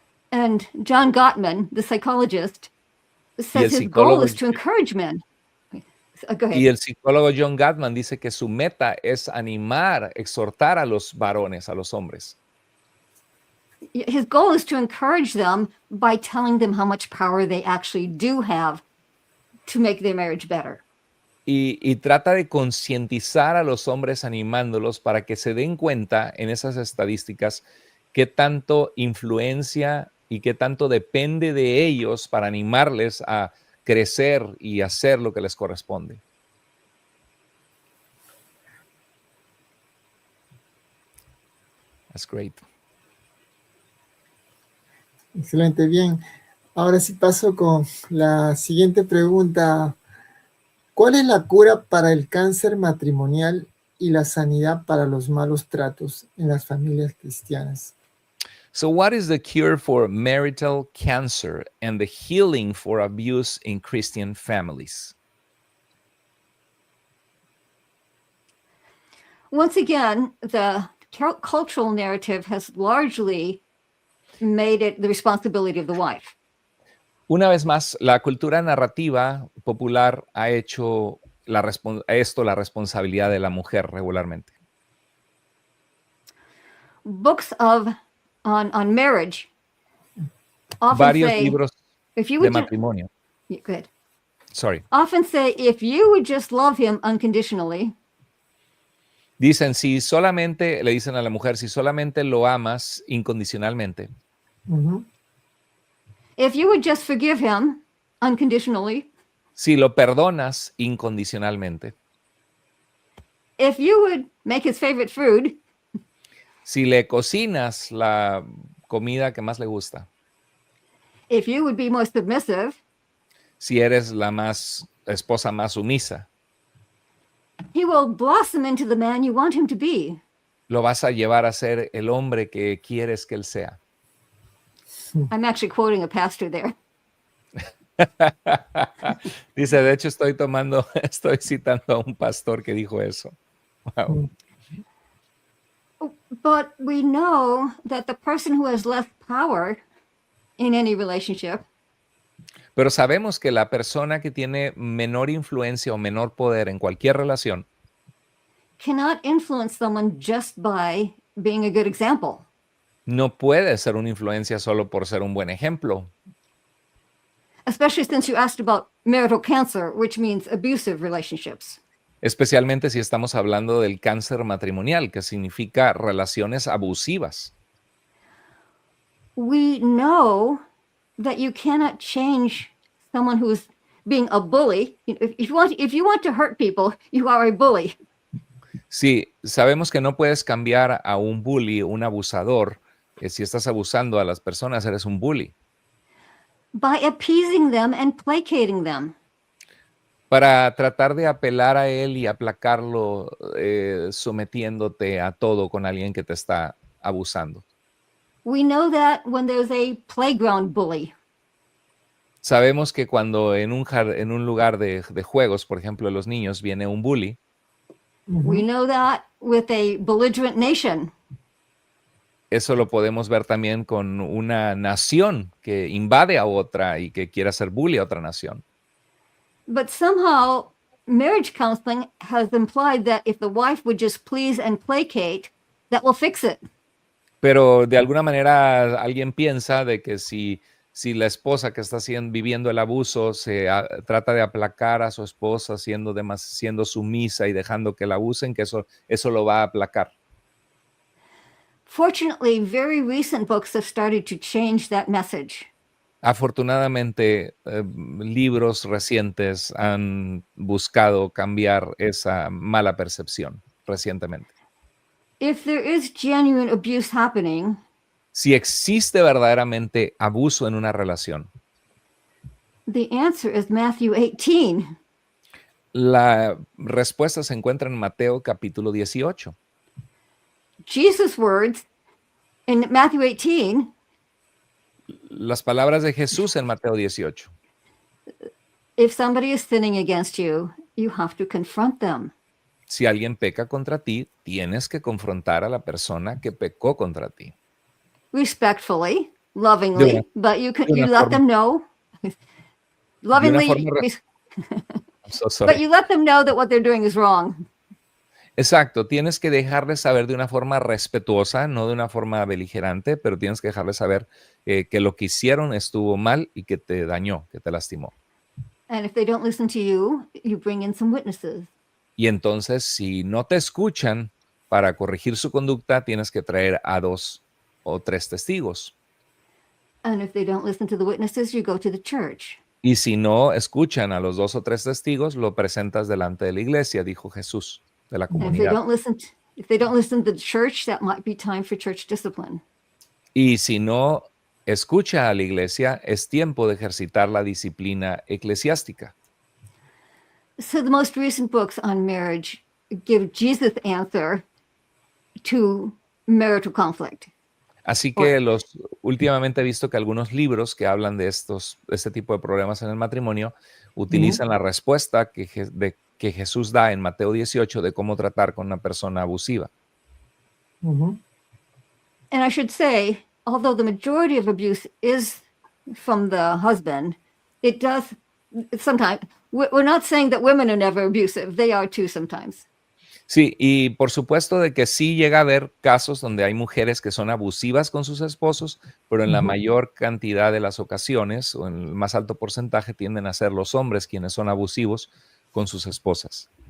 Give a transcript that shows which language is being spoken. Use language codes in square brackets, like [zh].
[en] And John Gottman, the psychologist, says his goal is to encourage men. Go ahead. [es] Y el psicólogo John Gottman dice que su meta es animar, exhortar a los varones, a los hombres. [en] His goal is to encourage them by telling them how much power they actually do have to make their marriage better. [es] Y trata de concientizar a los hombres animándolos para que se den cuenta en esas estadísticas qué tanto influencia y qué tanto depende de ellos para animarles a crecer y hacer lo que les corresponde. [en] That's great. [es] Excelente, bien. Ahora sí paso con la siguiente pregunta. ¿Cuál es la cura para el cáncer matrimonial y la sanidad para los malos tratos en las familias cristianas? [en] So what is the cure for marital cancer and the healing for abuse in Christian families? Once again, the cultural narrative has largely made it the responsibility of the wife. [es] Una vez más, la cultura narrativa popular ha hecho la responsabilidad de la mujer regularmente. [en] Books on marriage often [es] Varios [en] say, [es] libros [en] if you [es] de [en] would [es] matrimonio. [en] go ahead. Sorry. Often say, if you would just love him unconditionally, [es] Dicen, le dicen a la mujer, si solamente lo amas incondicionalmente, Ujú. [en] if you would just forgive him unconditionally, [es] si lo perdonas incondicionalmente, [en] if you would make his favorite food, [es] si le cocinas la comida que más le gusta, [en] if you would be more submissive, [es] si eres la esposa más sumisa, [en] he will blossom into the man you want him to be. [es] lo vas a llevar a ser el hombre que quieres que él sea. [en] I'm actually quoting a pastor there. [es] Dice, de hecho estoy citando a un pastor que dijo eso. [en] Wow. But we know that the person who has less power in any relationship [es] Pero sabemos que la persona que tiene menor influencia o menor poder en cualquier relación [en] cannot influence someone just by being a good example. [es] no puede ser una influencia solo por ser un buen ejemplo. [en] Especially since you asked about marital cancer, which means abusive relationships. [es] Especialmente si estamos hablando del cáncer matrimonial, que significa relaciones abusivas. [en] We know that you cannot change someone who's being a bully. If you want to hurt people, you are a bully. [es] Sí, sabemos que no puedes cambiar a un bully, un abusador. Si estás abusando a las personas, eres un bully. [en] by appeasing them and placating them. [es] Para tratar de apelar a él y aplacarlo, sometiéndote a todo con alguien que te está abusando. [en] We know that when there's a playground bully. [es] Sabemos que cuando en un lugar de juegos, por ejemplo, de los niños, viene un bully, [en] We know that with a belligerent nation. [es] eso lo podemos ver también con una nación que invade a otra y que quiere hacer bully a otra nación. [en] But somehow, marriage counseling has implied that if the wife would just please and placate, that will fix it. [es] Pero de alguna manera alguien piensa de que si la esposa que está viviendo el abuso trata de aplacar a su esposa siendo sumisa y dejando que la abusen, que eso lo va a aplacar. [en] Fortunately, very recent books have started to change that message. [es] Afortunadamente, libros recientes han buscado cambiar esa mala percepción recientemente. [en] If there is genuine abuse happening, [es] Si existe verdaderamente abuso en una relación, [en] the answer is Matthew 18. [es] la respuesta se encuentra en Mateo capítulo 18. [en] Jesus' words in Matthew 18, [es] Las palabras de Jesús en Mateo 18. [en] if somebody is sinning against you, you have to confront them. [es] Si alguien peca contra ti, tienes que confrontar a la persona que pecó contra ti. [en] Respectfully, lovingly, but you let them know. Lovingly, I'm so sorry. but you let them know that what they're doing is wrong. [es] Exacto, tienes que dejarles saber de una forma respetuosa, no de una forma beligerante, pero tienes que dejarles saber que lo que hicieron estuvo mal y que te dañó, que te lastimó. [en] And if they don't listen to you, you bring in some witnesses. [es] Y entonces, si no te escuchan, para corregir su conducta, tienes que traer a 2 o 3 testigos. [en] And if they don't listen to the witnesses, you go to the church. [es] Y si no escuchan a los 2 o 3 testigos, lo presentas delante de la iglesia, dijo Jesús, de la [en] And if they [es] comunidad. [en] don't listen to the church, that might be time for church discipline. [es] Y si no escucha a la iglesia, es tiempo de ejercitar la disciplina eclesiástica. [en] So the most recent books on marriage give Jesus' answer to marital conflict. [es] Así que últimamente he visto que algunos libros que hablan de este tipo de problemas en el matrimonio utilizan la respuesta que Jesús da en Mateo 18 de cómo tratar con una persona abusiva. [en] And I should say, although the majority of abuse is from the husband, it does sometimes. We're not saying that women are never abusive. They are too sometimes. [es] Sí, y por supuesto de que sí llega a haber casos donde hay mujeres que son abusivas con sus esposos, pero en la mayor cantidad de las ocasiones, o en el más alto porcentaje, tienden a ser los hombres quienes son abusivos con sus esposas.